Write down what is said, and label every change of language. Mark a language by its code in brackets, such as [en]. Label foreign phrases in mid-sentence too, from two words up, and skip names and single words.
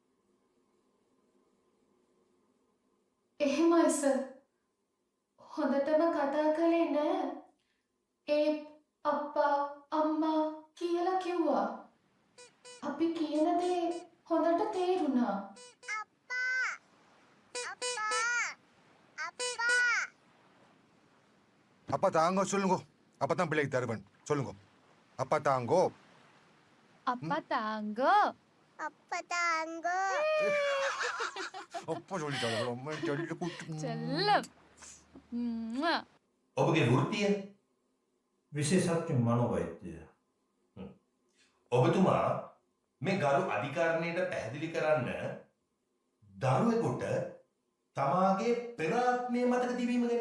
[si] එහෙමයි සර්. හොඳටම කතා කළේ නෑ. ඒ අප්පා අම්මා කියලා කිව්වා. අපි කියන දේ හොඳට තේරුණා. [ta] அப்பா தாங்கோ சொல்லுங்க. அப்பா தான் பிள்ளைக்கு தருவன் சொல்லுங்க. அப்பா தாங்கோ. அப்பா தாங்கோ. அப்பா தாங்கோ. அப்பா சொல்லிட்டாங்க. அம்மா சொல்லிட்டு கூட்டு. [si] චල්ලම්. ඔබගේ වෘත්තිය විශේෂඥ මනෝවෛද්‍ය. ඔබතුමා මේ ගරු අධිකරණයට පැහැදිලි කරන්න දරුවෙකුට තමාගේ පෙර ආත්මය මතක තිබීම ගැන.